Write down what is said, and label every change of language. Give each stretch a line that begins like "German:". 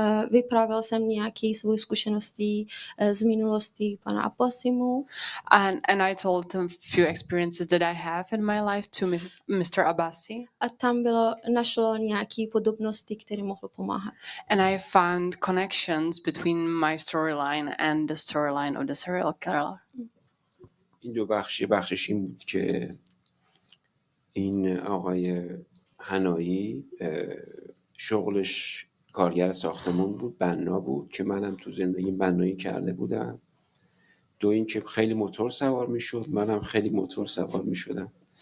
Czech: Vyprávěl jsem nějaké svoje zkušenosti z minulosti pana Abbasimu.
English: And I told a few experiences that I have in my life to Mr. Abbasi.
Czech: A tam našlo nějaké podobnosti, které mohlo pomáhat.
English: And I found connections between my storyline and the storyline of the serial killer.
Persian: این دو بخشش این بود که این آقای حنایی شغلش کارگر ساختمون بود، بنا بود که منم تو زندگی بنایی کرده بودم. دو این که خیلی موتور سوار میشد، منم خیلی موتور سوار میشدم.